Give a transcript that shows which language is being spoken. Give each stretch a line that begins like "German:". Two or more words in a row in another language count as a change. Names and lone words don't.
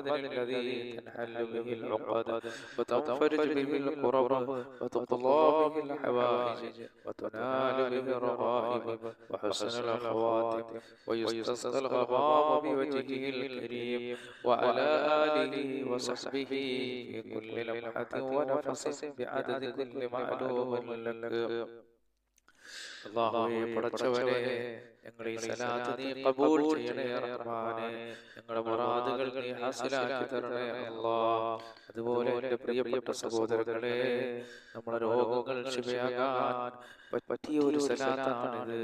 Arabic: الذي تنحل به العقد وتنفرج به الكرب وتقضى به الحوائج وتنال به الرغائب وحسن الخواتم ويستسقى الغمام بوجهه الكريم وعلى آله وصحبه في كل لمحة ونفس بعدد كل معلوم لك.
Malayalam: അല്ലാഹുവേ പടച്ചവനെ ഞങ്ങളുടെ ഈ സലാത്ത് നീ ഖബൂൽ ചെയ്യണേ റഹ്മാനേ. ഞങ്ങളുടെ മുറാദുകൾ നീ ഹാസിലാക്കി തരണേ അല്ലാഹ്. അതുപോലെ എൻ്റെ പ്രിയപ്പെട്ട സഹോദരങ്ങളെ, നമ്മുടെ രോഗങ്ങൾ ശിഫയാകാൻ പറ്റിയ ഒരു സലാത്താണിത്.